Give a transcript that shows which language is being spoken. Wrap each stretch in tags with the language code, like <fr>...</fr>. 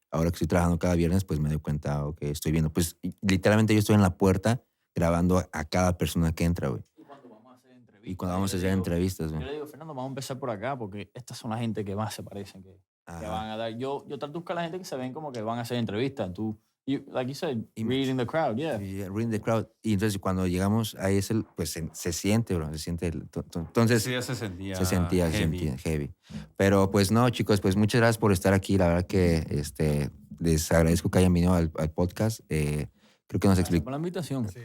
<es>Ahora que estoy trabajando cada viernes, pues me doy cuenta que estoy viendo. Pues literalmente yo estoy en la puerta grabando a cada persona que entra, güey. Y cuando vamos a hacer entrevistas, güey. Yo le digo, Fernando, vamos a empezar por acá porque estas son la gente que más se parecen, que van a dar. Yo trato de buscar a la gente que se ven como que van a hacer entrevistas.</es> <en>Like you said, reading the crowd, yeah. Reading the crowd.</en> <es>Y entonces cuando llegamos ahí pues se siente, bro, se siente. Entonces Sí, ya se sentía</es> <en>heavy.</en> <es>Pero pues no, chicos, pues muchas gracias por estar aquí. La verdad que les agradezco que hayan venido al podcast. Creo que Por la invitación.</es>